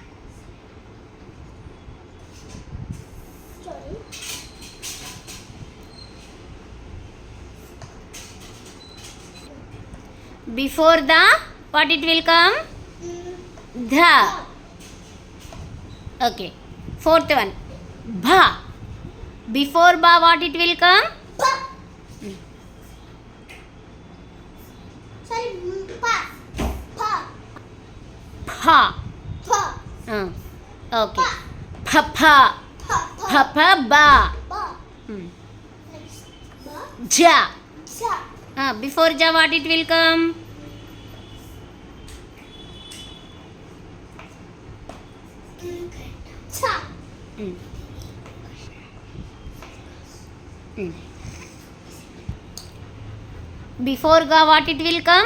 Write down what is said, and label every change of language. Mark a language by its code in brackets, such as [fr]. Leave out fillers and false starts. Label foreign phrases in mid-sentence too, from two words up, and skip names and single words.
[en] Before the, what it will come? The. Okay. Fourth one. Bha. Before ba, what it will come? Ba. Sorry, pa. Pa. Pa. Pa. Okay. Pa. Pa. Pa. Pa. Ba. Ba. Next. Ba. Ja. Ja. Before ja, what it will come? Cha. Before ga, what it will come?